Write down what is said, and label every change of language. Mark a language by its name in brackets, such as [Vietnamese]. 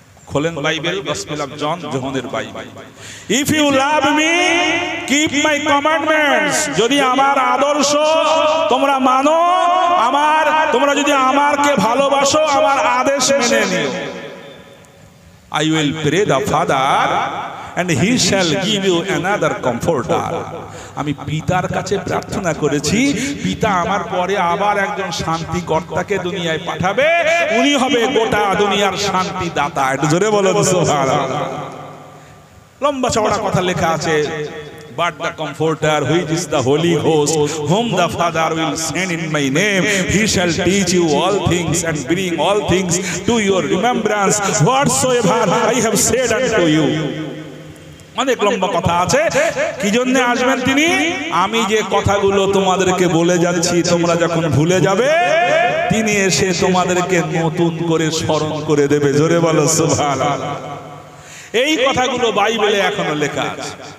[Bangla] খোলেন Bible, gospel of John, যোহনের Bible. If you love me keep my commandments. যদি আমার আদর্শ তোমরা মানো, তোমরা যদি আমাকে ভালোবাসো, আমার আদেশ মেনে নিও। [English] I will pray the Father and he shall give you another comforter. [Bangla] আমি পিতার কাছে প্রার্থনা করেছি, পিতা আমার পরে আবার একজন শান্তি কর্তাকে দুনিয়ায় পাঠাবে, উনি হবে গোটা দুনিয়ার শান্তি দাতা। একটু জোরে বলো সুবহানাল্লাহ। লম্বা চওড়া কথা লেখা আছে। [English] But the Comforter, which is the Holy Ghost, whom the Father will send in my name, he shall teach you all things and bring all things to your remembrance, whatsoever I have said unto you. [Bangla] অনেক লম্বা কথা আছে। কি জন্য আসবেন তিনি? আমি যে কথাগুলো তোমাদেরকে বলে যাচ্ছি, তোমরা যখন ভুলে যাবে, তিনি এসে তোমাদেরকে নতুন করে স্মরণ করে দেবে। জোরে বলো সুবহানাল্লাহ। এই কথাগুলো বাইবেলে এখনো লেখা আছে।